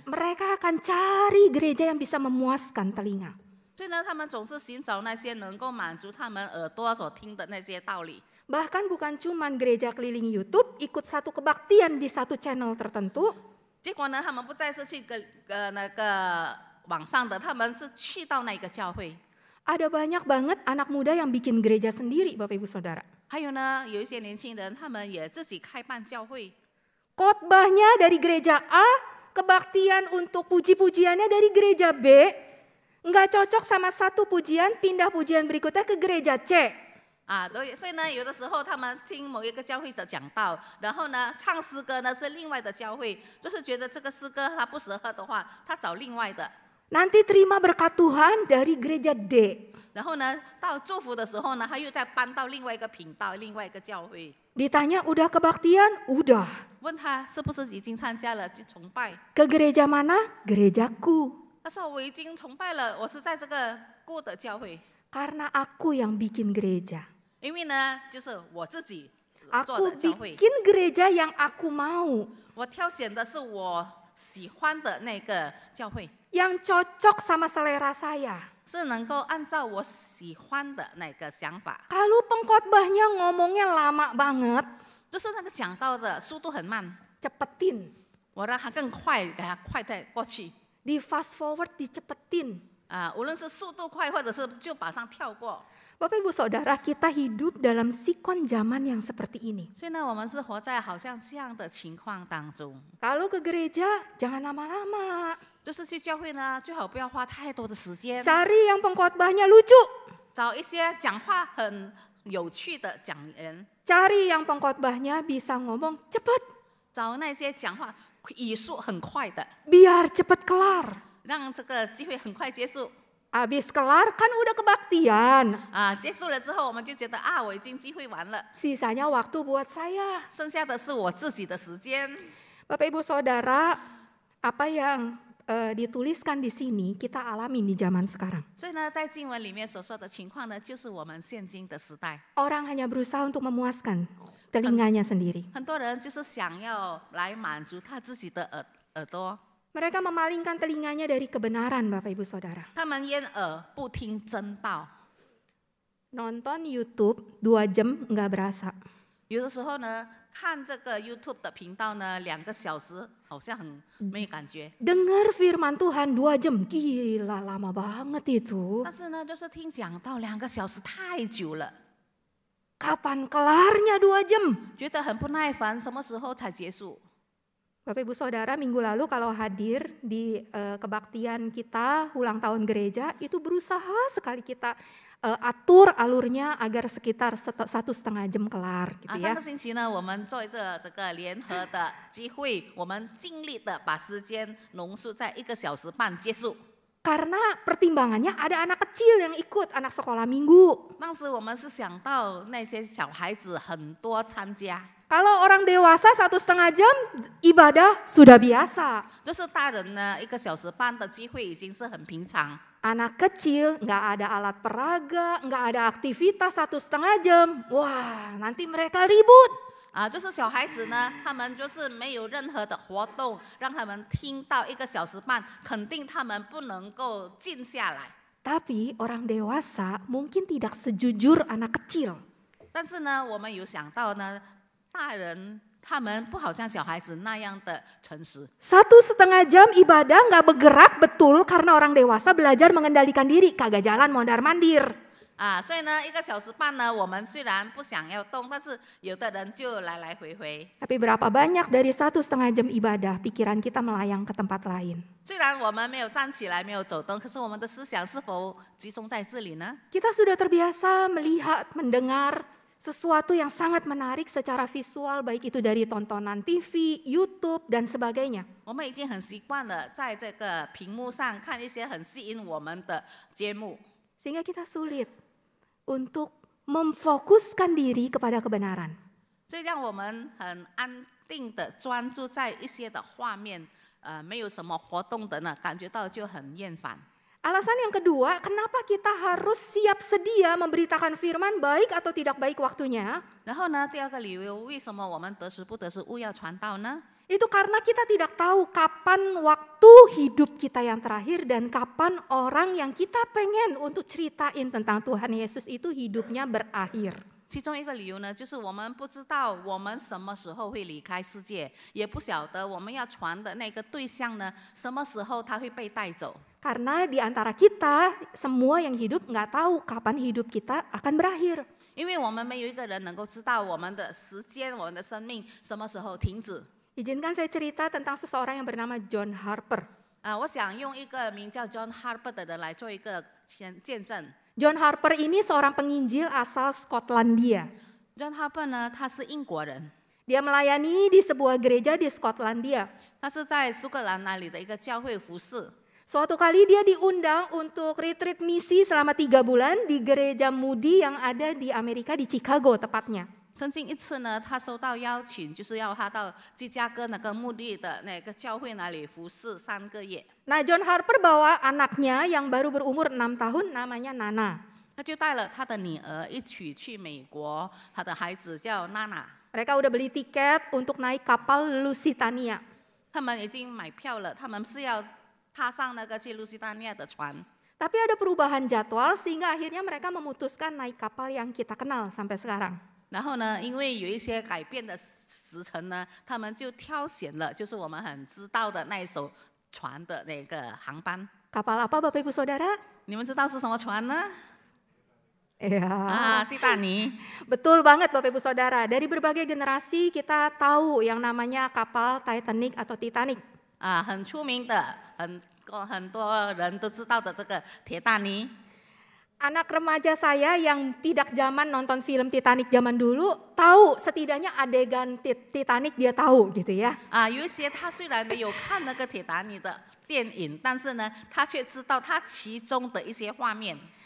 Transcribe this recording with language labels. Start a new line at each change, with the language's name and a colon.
Indonesian: Mereka akan cari gereja yang bisa memuaskan telinga.
Chinese: 所以呢，他们总是寻找那些能够满足他们耳朵所听的那些道理。
Indonesian: Bahkan bukan cuman gereja keliling YouTube ikut satu kebaktian di satu channel tertentu.
Chinese: 结果呢，他们不再是去那个网上的，他们是去到那个教会。
Indonesian: Ada banyak banget anak muda yang bikin gereja sendiri Bapak Ibu Saudara.
Chinese: 还有呢，有一些年轻人，他们也自己开办教会。
Indonesian: Khotbahnya dari gereja A, kebaktian untuk puji-pujiannya dari gereja B. Nggak cocok sama satu pujian, pindah pujian berikutnya ke gereja C.
Chinese: 所以呢，有的时候他们听某一个教会的讲道，然后呢，唱诗歌呢是另外的教会，就是觉得这个诗歌他不适合的话，他找另外的。
Indonesian: Nanti terima berkat Tuhan dari gereja D.
Chinese: 然后呢，到祝福的时候呢，他又再搬到另外一个频道、另外一个教会。
Indonesian: Ditanya udah kebaktian? Udah.
Chinese: 问他是不是已经参加了崇拜？
Indonesian: Ke gereja mana? Gerejaku.
Chinese: 他说我已经崇拜了，我是在这个顾的教会。
Indonesian: Karena aku yang bikin gereja.
Chinese: 因为呢，就是我自己做
Indonesian: Aku
Chinese: 的教会，
Indonesian: bikin gereja yang aku mau.
Chinese: 我挑选的是我喜欢的那个教会，
Indonesian: Yang cocok sama selera saya.
Chinese: 是能够按照我喜欢的那个想法。
Indonesian: Kalau pengkhotbahnya ngomongnya lama banget,
Chinese: 就是那个讲道的速度很慢，
Indonesian: cepetin.
Chinese: 我让它更快，给它快带过去。
Indonesian: Di fast forward dicepetin.
Chinese: 无论是速度快，或者是就马上跳过。
Indonesian: Bapak Ibu Saudara, kita hidup dalam sikon zaman yang seperti ini.
Chinese: 所以呢，我们是活在好像这样的情况当中。
Indonesian: Kalau ke gereja, jangan lama-lama.
Chinese: 就是去教会呢，最好不要花太多的时间，
Indonesian: Cari yang pengkhotbahnya lucu.
Chinese: 找一些讲话很有趣的讲员，
Indonesian: Cari yang pengkhotbahnya bisa ngomong cepet.
Chinese: 找那些讲话语速很快的，
Indonesian: Biar cepet kelar.
Chinese: 让这个机会很快结束。
Indonesian: Habis kelar kan udah kebaktian.
Chinese: 结束了之后，我们就觉得我已经机会完了，
Indonesian: Sisanya waktu buat saya.
Chinese: 剩下的是我自己的时间。
Indonesian: Bapak Ibu Saudara, apa yang dituliskan di sini kita alami di zaman sekarang.
Chinese: 所以呢，在经文里面所说的情况呢，就是我们现今的时代，
Indonesian: Orang hanya berusaha untuk memuaskan telinganya sendiri.
Chinese: 很多人就是想要来满足他自己的耳朵，
Indonesian: Mereka memalingkan telinganya dari kebenaran Bapak Ibu Saudara.
Chinese: 他们掩耳不听真道。
Indonesian: Nonton YouTube 2 jam nggak berasa.
Chinese: 有的时候呢，看这个 YouTube 的频道呢，2个小时好像很没有感觉，
Indonesian: Dengar firman Tuhan 2 jam, gila lama banget itu.
Chinese: 但是呢，就是听讲道2个小时太久了，
Indonesian: Kapan kelarnya 2 jam?
Chinese: 觉得很不耐烦，什么时候才结束？
Indonesian: Bapak Ibu Saudara, minggu lalu kalau hadir di kebaktian kita ulang tahun gereja, itu berusaha sekali kita atur alurnya agar sekitar 1,5 jam kelar gitu
Chinese: 上
Indonesian: ya.
Chinese: 个星期呢，我们做这个联合的机会，我们尽力的把时间浓缩在1个小时半结束。
Indonesian: Karena pertimbangannya ada anak kecil yang ikut, anak sekolah minggu.
Chinese: 当时我们是想到那些小孩子很多参加，
Indonesian: Kalau orang dewasa 1,5 jam ibadah sudah biasa.
Chinese: 就是大人呢1个小时半的机会已经是很平常。
Indonesian: Anak kecil nggak ada alat peraga, nggak ada aktivitas 1,5 jam. Wah, nanti mereka ribut.
Chinese: 就是小孩子呢，他们就是没有任何的活动，让他们听到1个小时半，肯定他们不能够静下来。
Indonesian: Tapi orang dewasa mungkin tidak sejujur anak kecil.
Chinese: 但是呢，我们有想到呢，大人他们不好像小孩子那样的诚实。
Indonesian: 1,5 jam ibadah nggak bergerak betul karena orang dewasa belajar mengendalikan diri, kagak jalan mondar-mandir.
Chinese: 所以呢，1个小时半呢，我们虽然不想要动，但是有的人就来来回回。
Indonesian: Tapi berapa banyak dari 1,5 jam ibadah pikiran kita melayang ke tempat lain.
Chinese: 虽然我们没有站起来，没有走动，可是我们的思想是否集中在这里呢？
Indonesian: Kita sudah terbiasa melihat, mendengar sesuatu yang sangat menarik secara visual, baik itu dari tontonan TV, YouTube, dan sebagainya.
Chinese: 我们已经很习惯了，在这个屏幕上看一些很吸引我们的节目，
Indonesian: Sehingga kita sulit untuk memfokuskan diri kepada kebenaran.
Chinese: 所以让我们很安定的专注在一些的画面，没有什么活动的呢，感觉到就很厌烦。
Indonesian: Alasan yang kedua, kenapa kita harus siap sedia memberitakan firman baik atau tidak baik waktunya?
Chinese: 然后呢，第二个理由，为什么我们得时不得时务要传道呢？
Indonesian: Itu karena kita tidak tahu kapan waktu hidup kita yang terakhir dan kapan orang yang kita pengen untuk ceritain tentang Tuhan Yesus itu hidupnya berakhir.
Chinese: 其中一个理由呢，就是我们不知道我们什么时候会离开世界，也不晓得我们要传的那个对象呢，什么时候他会被带走。
Indonesian: Karena di antara kita, semua yang hidup nggak tahu kapan hidup kita akan berakhir.
Chinese: 因为我们没有一个人能够知道我们的时间、我们的生命什么时候停止。
Indonesian: Izinkan saya cerita tentang seseorang yang bernama John Harper.
Chinese: 我想用一个名叫 John Harper 的人来做一个见证。
Indonesian: John Harper ini seorang penginjil asal Skotlandia.
Chinese: John Harper 呢，他是英国人，
Indonesian: Dia melayani di sebuah gereja di Skotlandia.
Chinese: 他是在苏格兰那里的一个教会服侍。
Indonesian: Suatu kali dia diundang untuk retreat misi selama 3 bulan di gereja Moody yang ada di Amerika, di Chicago tepatnya.
Chinese: 曾经一次呢，他收到邀请，就是要他到芝加哥那个墓地的那个教会那里服侍3个月。
Indonesian: Nah, John Harper bawa anaknya yang baru berumur 6 tahun, namanya Nana.
Chinese: 他就带了他的女儿一起去美国，他的孩子叫娜娜。
Indonesian: Mereka udah beli tiket untuk naik kapal Lusitania.
Chinese: 他们已经买票了，他们是要踏上那个去路西达尼亚的船。
Indonesian: Tapi ada perubahan jadwal sehingga akhirnya mereka memutuskan naik kapal yang kita kenal sampai sekarang.
Chinese: 然后呢，因为有一些改变的时辰呢，他们就挑选了，就是我们很知道的那一艘船的那个航班。
Indonesian: Kapal apa Bapak Ibu Saudara?
Chinese: 你们知道是什么船呢？
Indonesian: Iya.
Chinese: 蒂坦尼。
Indonesian: Betul banget Bapak Ibu Saudara. Dari berbagai generasi kita tahu yang namanya kapal Titanic atau Titanic.
Chinese: 很出名的，很多人都知道的这个铁达尼。
Indonesian: Anak remaja saya yang tidak zaman nonton film Titanic zaman dulu, tahu setidaknya adegan Titanic dia tahu gitu ya.
Chinese: 有一些他虽然没有看那个铁达尼的电影，但是呢，他却知道他其中的一些画面。